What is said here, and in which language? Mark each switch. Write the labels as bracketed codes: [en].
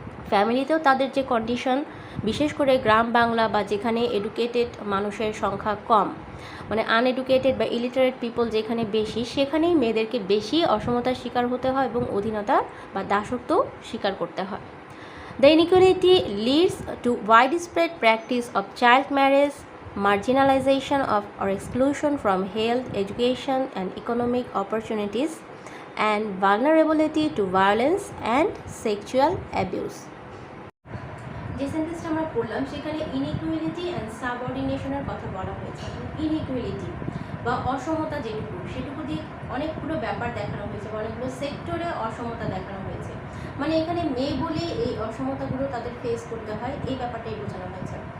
[bn] ফ্যামিলিতেও তাদের যে কন্ডিশন, বিশেষ করে গ্রাম বাংলা বা যেখানে এডুকেটেড মানুষের সংখ্যা কম, মানে আনএডুকেটেড বা ইলিটারেট পিপল যেখানে বেশি, সেখানেই মেয়েদেরকে বেশি অসমতার শিকার হতে হয় এবং অধীনতা বা দাসত্ব স্বীকার করতে হয়। [en] The inequality leads to wide spread practice of child marriage, marginalization of or exclusion from health, education and economic opportunities, and vulnerability to violence and sexual abuse. [bn] যে সেন্টেন্সটা আমরা পড়লাম সেখানে ইনইকুয়ালিটি অ্যান্ড সাবঅর্ডিনেশনের কথা বলা হয়েছে। ইনইকুয়ালিটি বা অসমতা যেটুকু সেটুকু দিয়ে অনেকগুলো ব্যাপার দেখানো হয়েছে, অনেকগুলো সেক্টরে অসমতা দেখানো হয়েছে। মানে এখানে মেয়ে বলে এই অসমতাগুলো তাদের ফেস করতে হয়, এই ব্যাপারটাই বোঝানো হয়েছে।